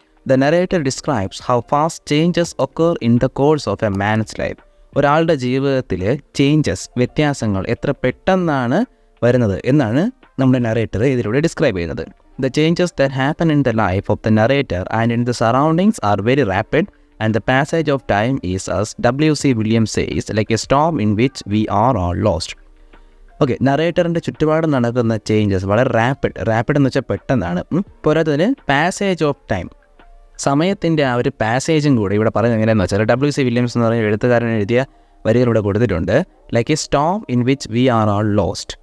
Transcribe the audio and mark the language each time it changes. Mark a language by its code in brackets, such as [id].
[en] The narrator describes how fast changes occur in the course of a man's life. [ml] ഒരാളുടെ ജീവിതത്തിൽ വ്യത്യാസങ്ങൾ എത്ര പെട്ടെന്നാണ് വരുന്നത് എന്നാണ് നമ്മുടെ നറേറ്റർ ഇതിലൂടെ ഡിസ്ക്രൈബ് ചെയ്യുന്നത്. [en] The changes that happen in the life of the narrator and in the surroundings are very rapid and the passage of time is as W.C. Williams says like a storm in which we are all lost. [ml] Okay, നറേറ്ററിൻ്റെ ചുറ്റുപാട് നടക്കുന്ന changes വളരെ rapid എന്ന് വെച്ചാൽ പെട്ടെന്നാണ്. പോരാത്തതിന് [en] passage of time, [ml] സമയത്തിൻ്റെ ആ ഒരു പാസേജും കൂടെ ഇവിടെ പറയുന്നത് എങ്ങനെയാണെന്ന് വെച്ചാൽ W.C. വില്യംസ് എന്ന് പറയുന്ന എഴുത്തുകാരൻ എഴുതിയ വരികളിവിടെ കൊടുത്തിട്ടുണ്ട്. [en] Like a storm in which we are all lost.